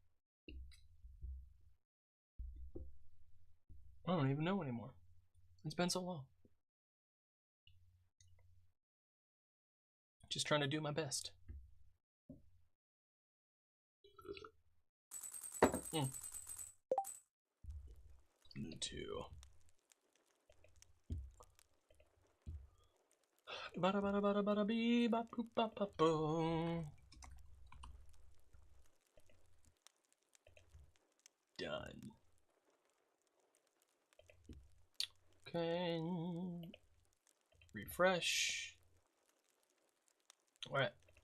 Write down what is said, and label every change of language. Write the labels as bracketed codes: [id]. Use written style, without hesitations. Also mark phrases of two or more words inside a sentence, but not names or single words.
[en] I don't even know anymore. It's been so long. Just trying to do my best. Two. Bada bada bada bada bee ba boop ba ba boom. Done. Okay. Refresh. Alright.